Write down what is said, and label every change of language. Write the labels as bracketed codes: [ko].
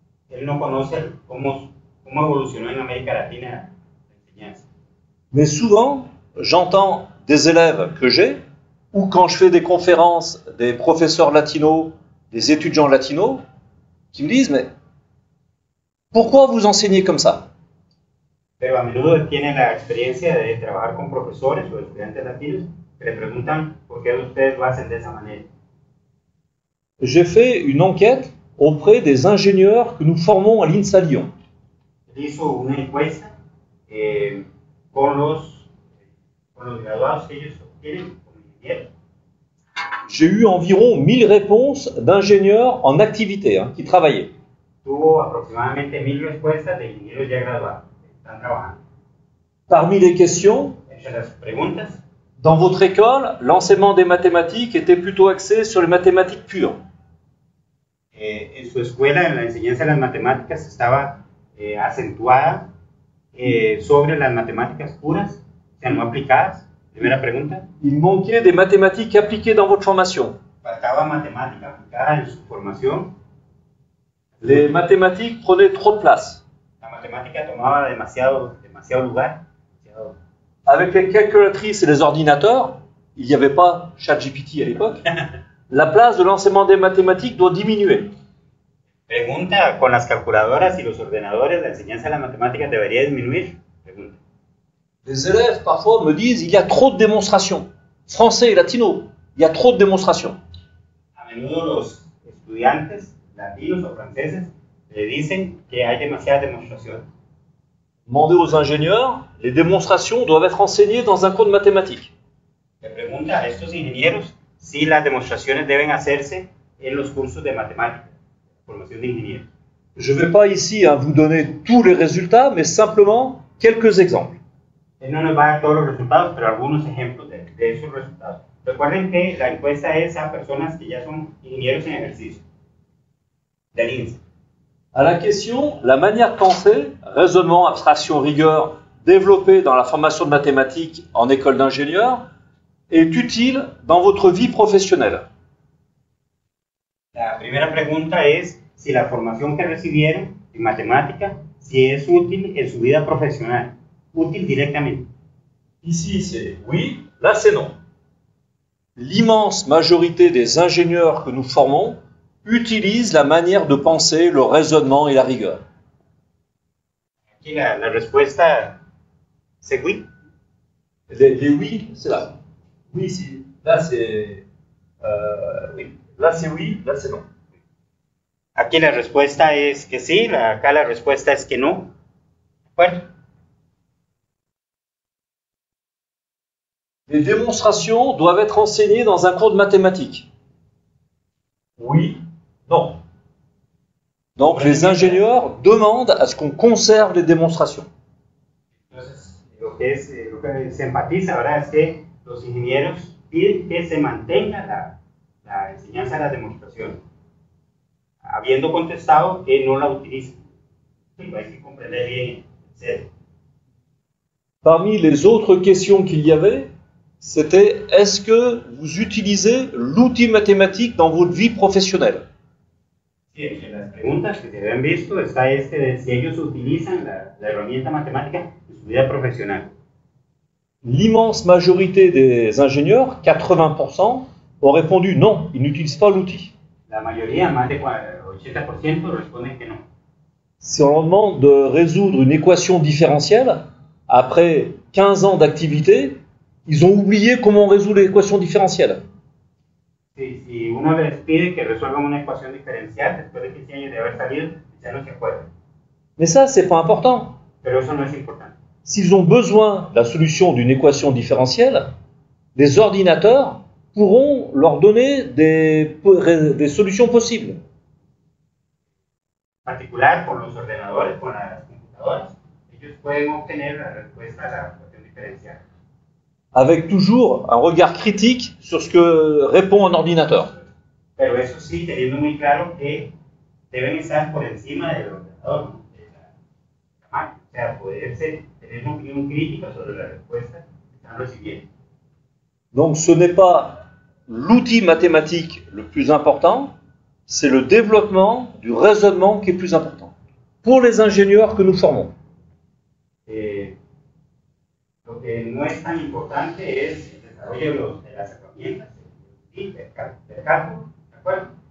[es] Él no conoce cómo evolucionó en América Latina la enseñanza. [fr] Mais souvent, j'entends des élèves que j'ai, ou quand je fais des conférences, des professeurs latinos, des étudiants latinos, qui me disent, mais pourquoi vous enseignez comme ça? [es] Pero a menudo tiene la experiencia de trabajar con profesores o estudiantes latinos que le preguntan por qué ustedes lo hacen de esa manera. [fr] J'ai fait une enquête auprès des ingénieurs que nous formons à l'INSA Lyon. [es] Él hizo una encuesta con los graduados que ellos obtienen como ingenieros. [fr] J'ai eu environ 1000 réponses d'ingénieurs en activité, qui travaillaient. [es] Tuvo aproximadamente 1000 respuestas de ingenieros ya graduados que están trabajando. [fr] Parmi les questions, [es] Entre las preguntas, [fr] dans votre école, l'enseignement des mathématiques était plutôt axé sur les mathématiques pures. [es] en su escuela, en la enseñanza de las matemáticas, estaba acentuada sobre las matemáticas puras, o sea, no aplicadas. Primera pregunta. [fr] Il manquait des mathématiques appliquées dans votre formation. [es] Faltaba matemática aplicada en su formación. [fr] Les mathématiques prenaient trop de place. [es] La matemática tomaba demasiado lugar. [fr] Avec les calculatrices et les ordinateurs, il n'y avait pas ChatGPT à l'époque, la place de l'enseignement des mathématiques doit diminuer. [es] Pregunta, con las calculadoras y los ordenadores, la enseñanza de las matemáticas debería disminuir. Pregunta. [fr] Les élèves parfois me disent il y a trop de démonstrations. Français et latino, il y a trop de démonstrations. [es] A menudo los estudiantes latinos o franceses le dicen que hay demasiadas demostraciones. [fr] Demandez aux ingénieurs, les démonstrations doivent être enseignées dans un cours de mathématiques. [es] Le pregunta a estos ingenieros si las demostraciones deben hacerse en los cursos de matemáticas, formación de ingenieros. [fr] Je ne vais pas ici vous donner tous les résultats, mais simplement quelques exemples. [es] Él no nos va a dar todos los resultados, pero algunos ejemplos de esos resultados. Recuerden que la encuesta es a personas que ya son ingenieros en ejercicio, del INSE. [fr] À la question, la manière de penser, raisonnement, abstraction, rigueur, développée dans la formation de mathématiques en école d'ingénieur, est utile dans votre vie professionnelle. [es] La primera pregunta es si la formación que recibieron en matemática, si es útil en su vida profesional. Útil directamente. [fr] Ici, c'est oui, là, c'est non. L'immense majorité des ingénieurs que nous formons utilisent la manière de penser, le raisonnement et la rigueur. [es] Aquí la respuesta [fr] c'est oui. Les oui, c'est là. Oui, là, c'est oui. Là, c'est oui, là, c'est non. [es] Aquí la respuesta es que sí, acá la respuesta es que no. ¿De acuerdo? [fr] Les démonstrations doivent être enseignées dans un cours de mathématiques. Oui, non. Donc les ingénieurs demandent à ce qu'on conserve les démonstrations. [es] Entonces, lo que se enfatiza ahora es que los ingenieros piden que se mantenga la enseñanza de las demostraciones, habiendo contestado que no la utilizan. Sí, hay que comprender bien, etc. [fr] Parmi les autres questions qu'il y avait, c'était est-ce que vous utilisez l'outil mathématique dans votre vie professionnelle? [es] Sí, entre las preguntas que se habían visto está de si ellos utilizan la herramienta matemática en su vida profesional. [fr] L'immense majorité des ingénieurs, 80%, ont répondu non, ils n'utilisent pas l'outil. [es] La mayoría, más de 80%, responden que no. [fr] Si on leur demande de résoudre une équation différentielle, après 15 ans d'activité, ils ont oublié comment on résout l'équation différentielle. [es] Si uno les pide que resuelvan una ecuación diferencial después de 15 años de haber salido, ya no se acuerdan. [fr] Mais ça, c'est pas important. [es] Pero eso no es importante. [fr] S'ils ont besoin de la solution d'une équation différentielle, les ordinateurs pourront leur donner des solutions possibles. [es] En particular, con los ordenadores, con las computadoras, ellos pueden obtener la respuesta a la ecuación diferencial. [fr] Avec toujours un regard critique sur ce que répond un ordinateur. [es] Pero eso sí, teniendo muy claro que deben estar por encima del ordenador, ¿no? De la máquina. O sea, poderse tener una opinión crítica sobre la respuesta que están recibiendo. [fr] Donc ce n'est pas l'outil mathématique le plus important, c'est le développement du raisonnement qui est plus important pour les ingénieurs que nous formons. [es] Lo que no es tan importante es el desarrollo de las herramientas, del cálculo, ¿de acuerdo?